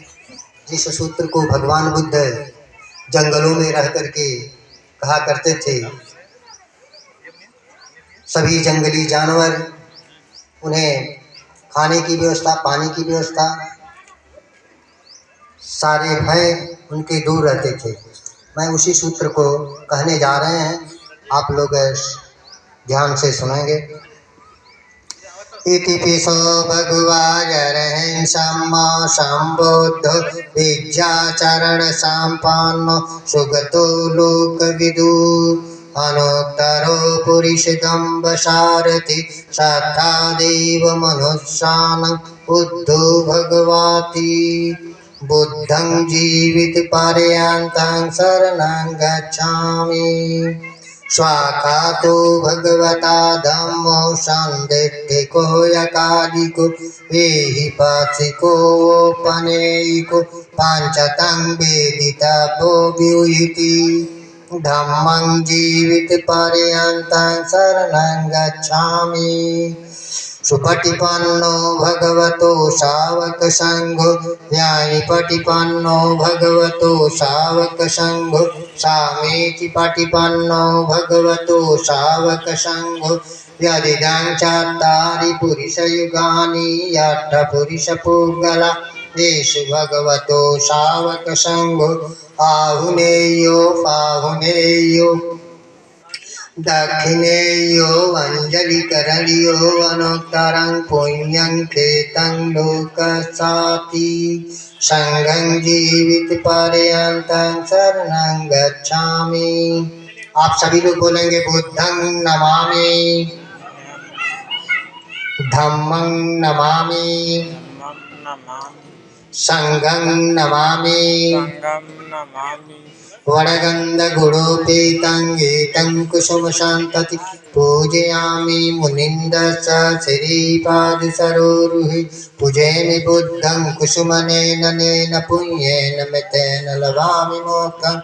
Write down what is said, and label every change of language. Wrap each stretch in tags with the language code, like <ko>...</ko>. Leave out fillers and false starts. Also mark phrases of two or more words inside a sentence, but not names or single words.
<hi>जिस सूत्र को भगवान बुद्ध जंगलों में रह करके कहा करते थे, सभी जंगली जानवर उन्हें खाने की व्यवस्था, पानी की व्यवस्था, सारे भय उनके दूर रहते थे। मैं उसी सूत्र को कहने जा रहे हैं, आप लोग ध्यान से सुनेंगे।</hi> <pi>इति पिसो भगवायरहं सम्मा संबुद्ध विद्याचरण संपन्न सुगतो लोकविदु अनुत्तरो पुरुषदम्ब सारथि सत्तादेव मनुष्यानं बुद्धो भगवाति बुद्धं जीवित पर्यन्तं शरणं गच्छामि। स्वाकातो भगवता धम्मो संदिष्टिको यकादिको एहि पाक्षिको पनेयिको पांचतं वेदितव्यो व्यूहिति धम्मं जीवित पर्यन्तं शरणं गच्छामि। सुपटिपन्नो भगवतो शावक संघो न्यायपटिपन्नो भगवतो शावक संघो सामेति पटिपन्नो भगवतो शावक संघो यदिदं चत्वारि पुरुषयुगानि यट्ठपुरुषपूगला येषु भगवतो शावक संघो आहुनेयो पाहुनेयो दक्षिणेयो अंजलिकरणियो अनुत्तरं पुण्यं खेतं लोकसाति संघं जीवित पर्यन्तं शरणं गच्छामि।</pi> <hi>आप सभी लोग बोलेंगे</hi> <pi>बुद्धं नमामि, धम्मं नमामि, संघं नमामि, वरगंध गुणोपेतं गीतं कुसुमसंतति पूजयामि। मुनिन्दस्य श्रीपादसरोरुहे पूजयामि बुद्धं कुसुमनेन पुण्येन मितेन लभामि मोक्षं।</pi>